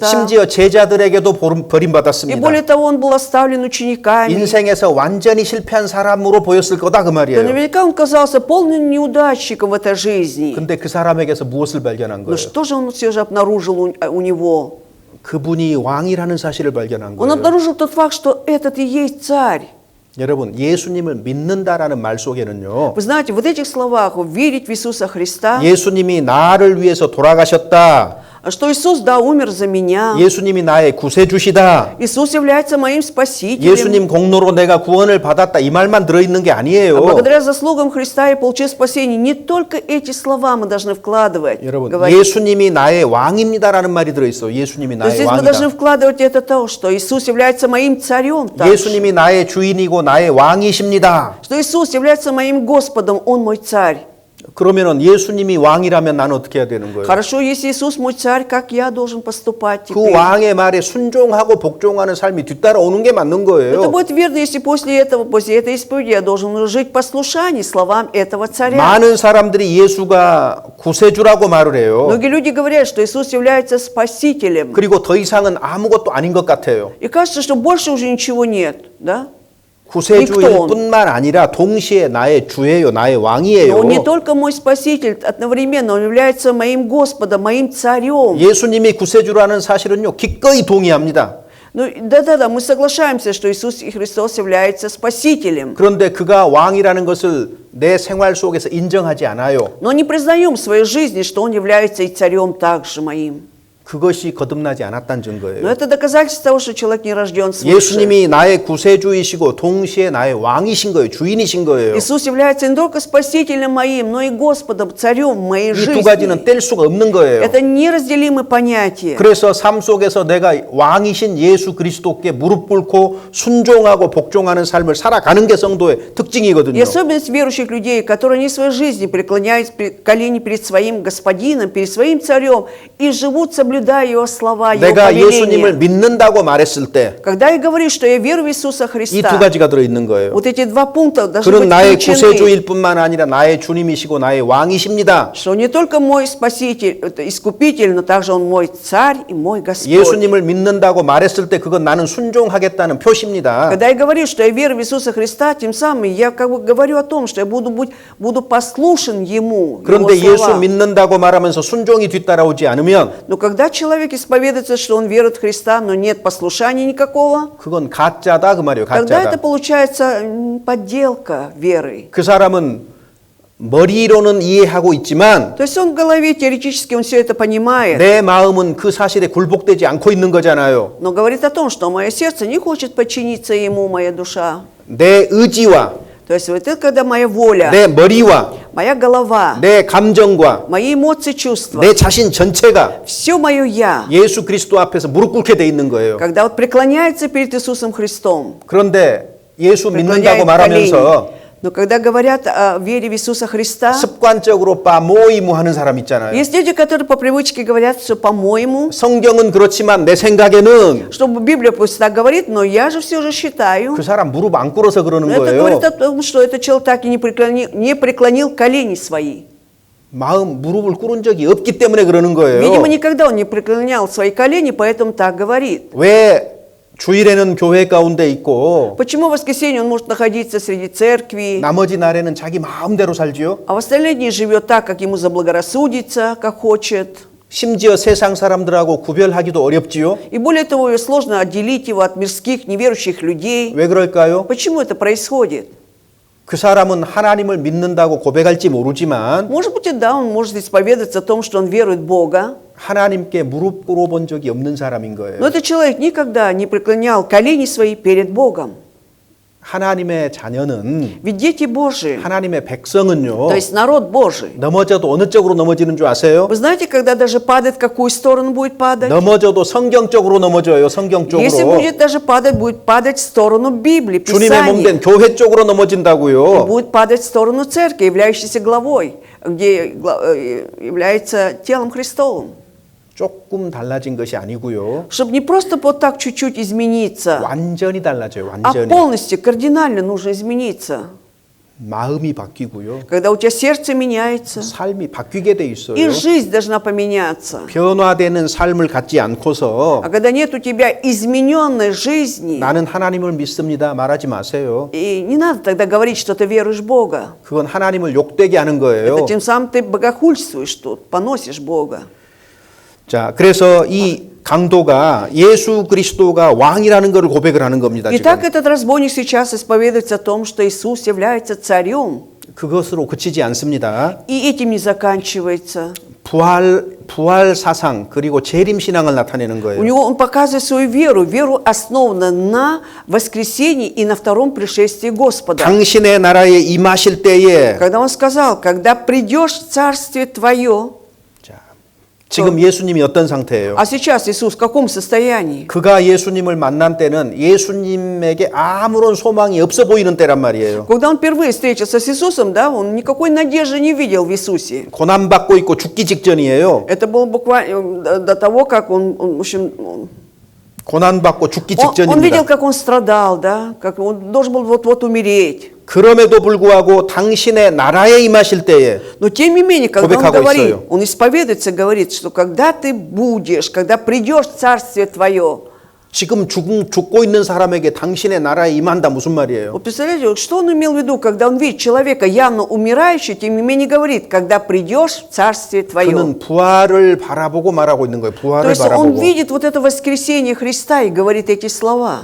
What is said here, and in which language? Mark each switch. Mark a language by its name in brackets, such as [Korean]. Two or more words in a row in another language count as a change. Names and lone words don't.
[Korean] 심지어 제자들에게도 [Russian] И [Korean] 버림받았습니다. [Russian] более того, он был оставлен учениками. [Korean] 인생에서 완전히 실패한 사람으로 보였을 거다 그 [Russian] То [Korean] 말이에요. [Russian] наверняка он казался полным неудачником в этой жизни. [Korean] 근데 그 사람에게서 무엇을 발견한 [Russian] Но [Korean] 거예요? [Russian] что же он все же обнаружил у него? [Korean] 그분이 왕이라는 사실을 발견한 [Russian] Он [Korean] 거예요. [Russian] обнаружил тот факт, что этот и есть царь. [Korean] 여러분, 예수님을 믿는다라는 말 속에는요. [Russian] Вы знаете, вот этих словах верить в Иисуса Христа, [Korean] 예수님이 나를 위해서 돌아가셨다. [Russian] что Иисус, да, умер за меня. [Korean] 예수님이 나의 구세주시다. [Russian] Иисус является моим спасителем. [Korean] 예수님 공로로 내가 구원을 받았다. 이 말만 들어있는 게 [Russian] А [Korean] 아니에요. [Russian] благодаря заслугам Христа я получил спасение. Не только эти слова мы должны вкладывать. [Korean] 여러분, [Russian] говорить. [Korean] 예수님이 나의 왕입니다라는 말이 들어있어요. 예수님이 [Russian] То есть [Korean] 나의 [Russian] здесь мы должны [Korean] 왕이다. [Russian] вкладывать это то, что Иисус является моим царем. также. [Korean] 예수님이 나의 주인이고 나의 왕이십니다. [Russian] Что Иисус является моим Господом, Он мой царь. [Korean] 그러면은 예수님이 왕이라면 나는 어떻게 해야 되는 거예요? [Russian] Хорошо, если Иисус мой царь, как я должен поступать [Korean] 그 [Russian] теперь? [Korean] 왕의 말에 순종하고 복종하는 삶이 뒤따라오는 게 맞는 [Russian] Это [Korean] 거예요. [Russian] будет верно, если после этой исповеди я должен жить в послушании словам этого царя. [Korean] 많은 사람들이 예수가 구세주라고 말을 해요. [Russian] Многие люди говорят, что Иисус является спасителем. [Korean] 그리고 더 이상은 아무것도 아닌 것 같아요. [Russian] И кажется, что больше уже ничего нет, да? [Korean] 구세주일 뿐만 아니라 동시에 나의 주예요, 나의 [Russian] Но [Korean] 왕이에요. [Russian] Он не только мой спаситель, одновременно Он является моим Господом, моим царем. [Korean] 예수님이 구세주라는 사실은요, 기꺼이 동의합니다. [Russian] Ну, да-да-да, мы соглашаемся, что Иисус Христос является спасителем. [Korean] 그런데 그가 왕이라는 것을 내 생활 속에서 인정하지 않아요. [Russian] Но не признаем в своей жизни, что Он является и царем также моим. [Korean] 그것이 거듭나지 않았다는 [Russian] Но [Korean] 증거예요. [Russian] это доказательство того, что человек не рожден свыше. [Korean] 예수님이 나의 구세주이시고 동시에 나의 왕이신 거예요. 주인이신 거예요. [Russian] Иисус является не только Спасителем моим, но и Господом, Царем моей [Korean] 이 두 가지는 [Russian] жизни. [Korean] 뗄 수가 없는 거예요. [Russian] Это неразделимые понятия. [Korean] 그래서 삶 속에서 내가 왕이신 예수 그리스도께 무릎 꿇고 순종하고 복종하는 삶을 살아가는 게 성도의 특징이거든요. [Russian] И особенность верующих людей, которые они в своей жизни преклоняют колени перед своим Господином, перед своим Царем и живут, соблюдая Его слова, Его [Korean] 내가 예수님을 [Russian] повеления. [Korean] 믿는다고 말했을 때 이 [Russian] Когда я говорю, что я верю в Иисуса [Korean] 두 [Russian] Христа, [Korean] 가지가 들어있는 거예요. [Russian] вот эти два пункта должны [Korean] 그는 [Russian] быть [Korean] 나의 [Russian] включены. [Korean] 구세주일 뿐만 아니라 나의 주님이시고 나의 왕이십니다. [Russian] Что не только мой Спаситель, это Искупитель, но также Он мой Царь и мой Господь. [Korean] 예수님을 믿는다고 말했을 때 그건 나는 순종하겠다는 표시입니다. [Russian] Когда я говорю, что я верю в Иисуса Христа, тем самым я как бы говорю о том, что я буду послушен Ему, Его [Korean] 그런데 예수 [Russian] словам. [Korean] 믿는다고 말하면서 순종이 뒤따라오지 않으면 [Russian] Но когда человек исповедуется, что он верит в Христа, но нет послушания никакого, [Korean] 그건 가짜다 그 말이에요. [Russian] тогда это [Korean] 가짜다. [Russian] получается подделка веры. [Korean] 그 사람은 머리로는 이해하고 있지만 [Russian] То есть он в голове теоретически он все это понимает, [Korean] 내 마음은 그 사실에 굴복되지 않고 있는 거잖아요. [Russian] но говорит о том, что мое сердце не хочет подчиниться Ему, моя душа. [Korean] 내 의지와 [Russian] То есть вот это когда моя воля, [Korean] 내 머리와 [Russian] моя голова, [Korean] 내 감정과 [Russian] мои эмоции, чувства, [Korean] 내 자신 전체가 [Russian] все мое «я», [Korean] 예수 그리스도 앞에서 무릎 꿇게 돼 있는 거예요. [Russian] когда вот преклоняется перед Иисусом Христом, [Korean] 그런데 예수 [Russian] преклоняет [Korean] 믿는다고 [Russian] колени. [Korean] 말하면서 [Russian] Но когда говорят о вере в Иисуса Христа, [Korean] 습관적으로 빠모이무 하는 사람 있잖아요. [Russian] есть люди, которые по привычке говорят, что по-моему, [Korean] 성경은 그렇지만 내 생각에는 [Russian] что Библия пусть так говорит, но я же все же считаю. [Korean] 그 사람 무릎 안 꿇어서 그러는 [Russian] Но это [Korean] 거예요. [Russian] говорит о том, что этот человек так и не преклонил колени свои. [Korean] 마음 무릎을 꿇은 적이 없기 때문에 그러는 거예요. [Russian] Видимо, никогда он не преклонял свои колени, поэтому так говорит. [Korean] 왜 주일에는 교회 가운데 있고 [Russian] Почему в воскресенье он может находиться среди церкви, [Korean] 나머지 날에는 자기 마음대로 살지요? [Russian] а в остальные дни живет так, как ему заблагорассудится, как хочет? [Korean] 심지어 세상 사람들하고 구별하기도 어렵지요? [Russian] И более того, сложно отделить его от мирских, неверующих людей. [Korean] 왜 그럴까요? [Russian] Почему это происходит? [Korean] 그 사람은 하나님을 믿는다고 고백할지 모르지만 [Russian] Может быть, и да, он может исповедоваться о том, что он верует в Бога, [Korean] 하나님께 무릎 꿇어본 적이 없는 사람인 거예요. [Russian] но этот человек никогда не преклонял колени свои перед Богом. [Korean] 하나님의 자녀는 [Russian] Ведь дети Божии, [Korean] 하나님의 백성은요 [Russian] то есть народ Божий, [Korean] 넘어져도 어느 쪽으로 넘어지는 줄 아세요? [Russian] вы знаете, когда даже падает, в какую сторону будет падать? [Korean] 넘어져도 성경적으로 넘어져요. 성경 [Russian] Если [Korean] 쪽으로. [Russian] будет даже падать, будет падать в сторону Библии, [Korean] 주님의 몸 된 [Russian] Писания. [Korean] 교회 쪽으로 넘어진다고요. [Russian] Будет падать в сторону церкви, являющейся главой, где является телом Христовым. [Korean] 조금 달라진 것이 아니고요. [Russian] Чтобы не просто вот так чуть-чуть измениться, [Korean] 완전히 달라져요. [Russian] а [Korean] 완전히. [Russian] полностью, кардинально нужно измениться. [Korean] 마음이 바뀌고요. [Russian] Когда у тебя сердце меняется, [Korean] 삶이 바뀌게 돼 있어요. [Russian] и жизнь должна поменяться. [Korean] 변화되는 삶을 갖지 않고서 [Russian] А когда нет у тебя измененной жизни, [Korean] 나는 하나님을 믿습니다. 말하지 마세요. [Russian] и не надо тогда говорить, что ты веруешь в Бога. [Korean] 그건 하나님을 욕되게 하는 거예요. [Russian] Это тем самым ты богохульствуешь тут, поносишь Бога. [Korean] 자, 그래서 이 강도가 예수 그리스도가 왕이라는 것을 고백을 하는 겁니다. [Russian] Итак, [Korean] 지금. [Russian] этот разбойник сейчас исповедуется о том, что Иисус является царем. [Korean] 그것으로 그치지 않습니다. [Russian] И этим не заканчивается. [Korean] 부활 사상 그리고 재림 신앙을 나타내는 [Russian] У [Korean] 거예요. [Russian] него он показывает свою веру. Веру основана на воскресении и на втором пришествии Господа. [Korean] 당신의 나라에 임하실 때에 [Russian] Когда он сказал, когда придешь в царствие твое, [Korean] 자, 지금 예수님이 어떤 상태예요? [Russian] а сейчас Иисус в каком состоянии? [Korean] 그가 예수님을 만난 때는 예수님에게 아무런 소망이 없어 보이는 때란 말이에요. [Russian] Когда он впервые встретился с Иисусом, да, он никакой надежды не видел в Иисусе. [Korean] 고난받고 있고 죽기 직전이에요. [Russian] Это было буквально до того, как он в общем, [Korean] 고난받고 죽기 [Russian] он видел, [Korean] 직전입니다. [Russian] как он страдал, да, как он должен был вот-вот умереть. [Korean] 그럼에도 불구하고 당신의 나라에 임하실 때에 [Russian] Но тем не менее, когда он [Korean] 고백하고 [Russian] говорит, [Korean] 있어요. [Russian] он исповедуется, говорит, что когда ты будешь, когда придешь в царствие твое, [Korean] 지금 죽고 있는 사람에게 당신의 나라에 임한다 무슨 말이에요? [Russian] вот представляете, вот что он имел в виду, когда он видит человека явно умирающего, тем не менее говорит, когда придешь в царствие твое. [Korean] 그는 부활을 바라보고 말하고 있는 거예요. [Russian] То [Korean] 부활을 [Russian] есть он [Korean] 바라보고. [Russian] видит вот это воскресение Христа и говорит эти слова.